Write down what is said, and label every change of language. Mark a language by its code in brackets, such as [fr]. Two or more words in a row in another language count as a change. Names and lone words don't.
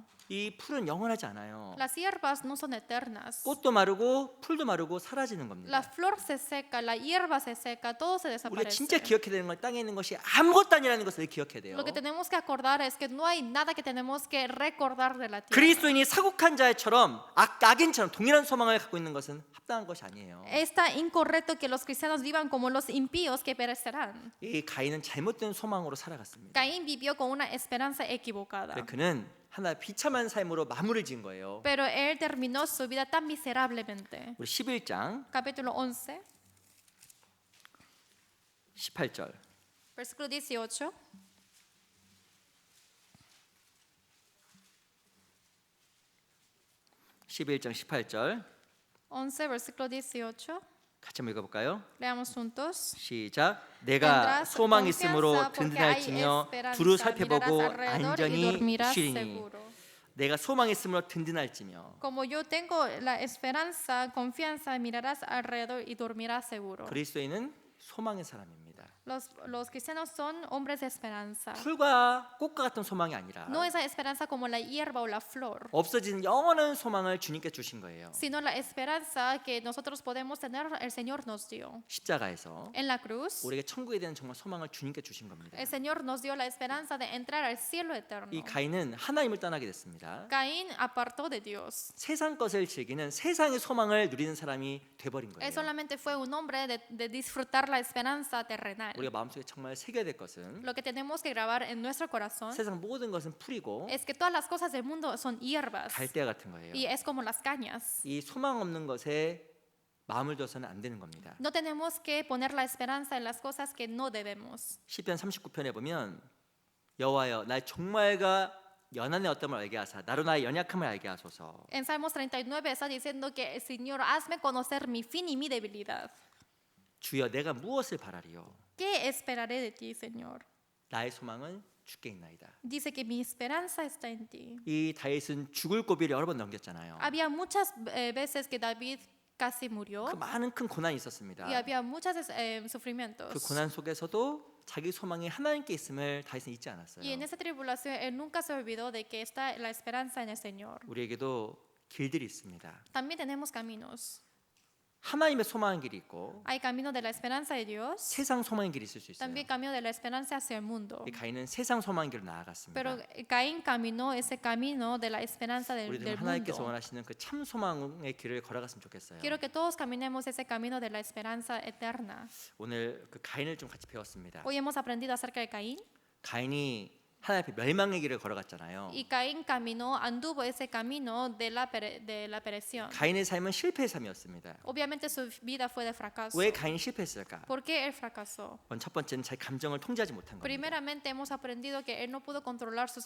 [ko] 이 풀은 영원하지 않아요. [es] Las hierbas no son eternas. [ko] 꽃도 마르고 풀도 마르고 사라지는 [es] La [ko] 겁니다. [es] flor se seca, la hierba se seca, todo se [ko] 우리가 진짜 [es] desaparece. [ko] 기억해야 되는 건 땅에 있는 것이 아무것도 아니라는 것을 기억해야 돼요. [es] Lo que tenemos que acordar es que no hay nada que tenemos que recordar de la tierra. [ko] 그리스도인이 사국한 자처럼 악인처럼 동일한 소망을 갖고 있는 것은 합당한 것이 아니에요. [es] Está incorrecto que los cristianos vivan como los impíos que perecerán. [ko] 이 가인은 잘못된 소망으로 살아갔습니다. [es] Caín vivió con una esperanza equivocada. [ko] 그는 하나 비참한 삶으로 마무리를 지은 거예요. [es] Pero él terminó su vida tan miserablemente. [ko] 우리 11장 [es] Capítulo 11, [ko] 18절. [es] versículo 18. [ko] (11장 18절) [es] 11, versículo 18. [ko] 같이 한번 읽어볼까요? [es] Leamos juntos. [ko] 시작. 내가 [es] Tendrás [ko] 소망이 있으므로 [es] confianza porque hay [ko] 든든할지며 [es] esperanza. [ko] 두루 살펴보고 [es] Mirarás alrededor y [ko] 안전히 [es] dormirás [ko] 쉬리니. [es] seguro. [ko] 내가 소망이 있으므로 든든할지며. [es] Como yo tengo la esperanza, confianza, mirarás alrededor y dormirás seguro. [ko] 그리스도인은 소망의 사람입니다. [es] Los cristianos son hombres de esperanza. [ko] 풀과 꽃과 같은 소망이 아니라 [es] No esa esperanza como la hierba o la flor, [ko] 없어지는 영원한 소망을 주님께 주신 거예요. [es] sino la esperanza que nosotros podemos tener, el Señor nos dio. [ko] 십자가에서 [es] En la cruz, [ko] 우리에게 천국에 대한 정말 소망을 주님께 주신 겁니다. [es] el Señor nos dio la esperanza de entrar al cielo eterno. [ko] 이 가인은 하나님을 떠나게 됐습니다. [es] Caín apartó de Dios. [ko] 세상 것을 즐기는 세상의 소망을 누리는 사람이 돼버린 [es] Él [ko] 거예요. [es] solamente fue un hombre de disfrutar la esperanza terrenal. [ko] 우리가 마음속에 정말 새겨야 될 것은 [es] Lo que tenemos que grabar en nuestro corazón [ko] 세상 모든 것은 풀이고 [es] es que todas las cosas del mundo son hierbas [ko] 갈대와 같은 거예요. [es] y es como las cañas. [ko] 이 소망 없는 것에 마음을 둬서는 안 되는 겁니다. [es] No tenemos que poner la esperanza en las cosas que no debemos. [ko] 시편 39편에 보면 여호와여 날 종말과 연한의 어떠함을 알게 하사 나로 나의 연약함을 알게 하소서. [es] En Salmos 39 está diciendo que Señor, hazme conocer mi fin y mi debilidad. [ko] 주여 내가 무엇을 바라리요? [es] ¿Qué esperaré de ti, Señor? [ko] 나의 소망은 주께 있나이다. [es] Dice que mi esperanza está en ti. [ko] 이 다윗은 죽을 고비를 여러 번 넘겼잖아요. [es] Había muchas veces que David casi murió [ko] 그 많은 큰 고난이 있었습니다. [es] y había muchos [ko] 그 [es] sufrimientos. [ko] 고난 속에서도 자기 소망이 하나님께 있음을 다윗은 잊지 않았어요. [es] Y en esa tribulación él nunca se olvidó de que está la esperanza en el Señor. [ko] 우리에게도 길들이 있습니다. [es] También tenemos caminos. [ko] 하나님의 소망의 길이 있고 [es] Hay camino de la esperanza de Dios, [ko] 세상 소망의 길이 있을 수 있어요. [es] también camino de la esperanza hacia el mundo. [ko] 이 가인은 세상 소망의 길로 나아갔습니다. [es] Pero Caín caminó ese camino de la esperanza [ko] 우리도 [es] del [ko] 하나님께서 [es] mundo. [ko] 원하시는 그 참 소망의 길을 걸어갔으면 좋겠어요. [es] Quiero que todos caminemos ese camino de la esperanza eterna. [ko] 오늘 그 가인을 좀 같이 배웠습니다. [es] Hoy hemos aprendido acerca de Caín. [ko] 가인이 하나님 앞에 멸망의 길을 걸어갔잖아요. [es] Y Caín anduvo ese camino de la perdición. [ko] 가인의 삶은 실패의 삶이었습니다. [es] Obviamente su vida fue de fracaso. [ko] 왜 가인이 실패했을까? [es] ¿Por qué él fracasó? [ko] 첫 번째는 자기 감정을 통제하지 못한 겁니다. [es] Primeramente hemos aprendido que él no pudo controlar sus